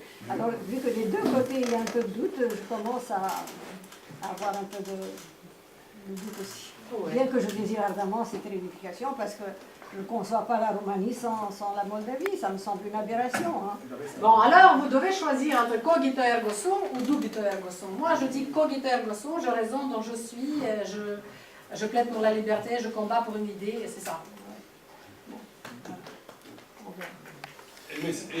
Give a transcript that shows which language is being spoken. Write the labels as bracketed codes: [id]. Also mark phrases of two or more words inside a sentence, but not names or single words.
[fr] Alors, vu que des deux côtés il y a un peu de doute, je commence à avoir un peu de doute aussi. Ouais. Bien que je désire ardemment cette réunification, parce que je ne conçois pas la Roumanie sans la Moldavie, ça me semble une aberration. Hein. Bon, alors, vous devez choisir entre [la] cogito ergo sum [fr] ou [la] dubito ergo sum. [fr] Moi, je dis [la] cogito ergo sum, [fr] je raisonne dont je suis, je plaide pour la liberté, je combats pour une idée, et c'est ça. Ouais. Bon.